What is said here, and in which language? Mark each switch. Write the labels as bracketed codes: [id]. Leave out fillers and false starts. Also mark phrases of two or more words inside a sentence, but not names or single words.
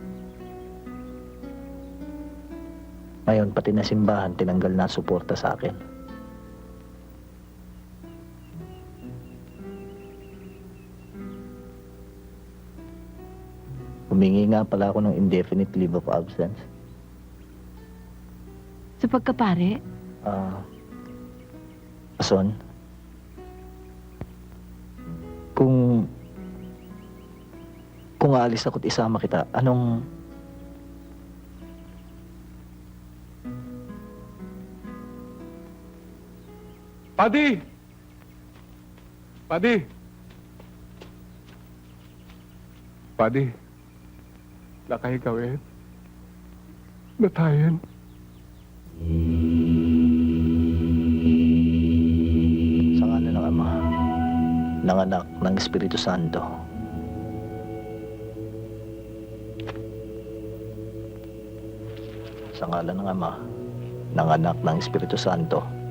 [tl] Ngayon, pati na simbahan, tinanggal na suporta sa akin. Humingi nga pala ako ng [en] indefinite leave of absence. [tl] Sa pagkapare, Ason, kung aalis ako't isama kita, anong... Padi! Padi! Padi, nakahigawin. Natayin. Sa ngalan ng Ama, ng Anak, ng Espiritu Santo. Sa ngalan ng Ama, ng Anak, ng Espiritu Santo.